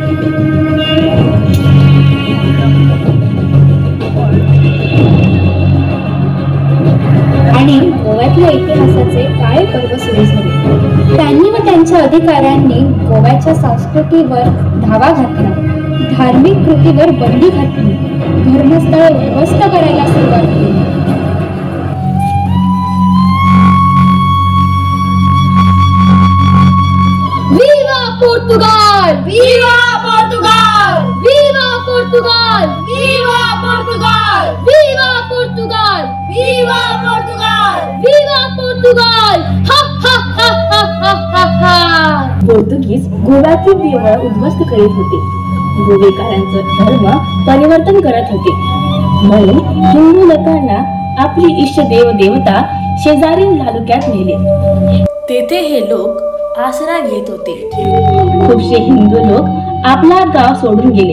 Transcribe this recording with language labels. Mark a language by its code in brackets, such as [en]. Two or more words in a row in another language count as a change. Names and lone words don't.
[mr] आणि गोव्यातल्या इतिहासाचे काळे पर्व सुरू झाले. त्यांनी व त्यांच्या अधिकाऱ्यांनी गोव्याच्या संस्कृतीवर धावा घातला, धार्मिक कृतीवर बंदी घातली, धर्मस्थळे उद्ध्वस्त करायला सुरुवात केली. [pt] Viva Portugal! Viva Portugal! Viva Portugal! Viva Portugal! Viva Portugal! Viva Portugal! Viva Portugal! Ha ha ha ha ha ha ha! [mr] पोर्तुगीज गोव्यातील देवळ उद्ध्वस्त करीत होते. गोवेकरांचं धर्म परिवर्तन करत होते. म्हणून हिंदू लोकांना आपली इष्ट देव देवता शेजारील तालुक्यात नेले. तेथे हे लोक आसरा घेत होते. खूपसे हिंदू लोक आपला गाव सोडून गेले.